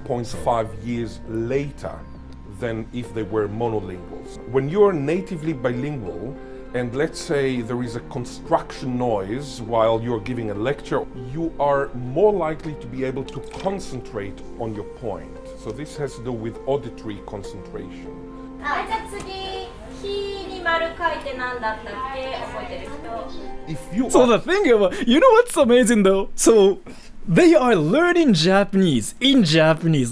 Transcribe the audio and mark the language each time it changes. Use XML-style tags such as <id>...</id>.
<en>4.5 years later than if they were monolinguals. When you're natively bilingual, and let's say there is a construction noise while you're giving a lecture, you are more likely to be able to concentrate on your point. So this has to do with auditory concentration.</en> <ja>じゃあ次、日に丸書いて何だったっけ覚えてる人。</ja> <en>If you So are the thing about, you know what's amazing though? So they are learning Japanese in Japanese.</en>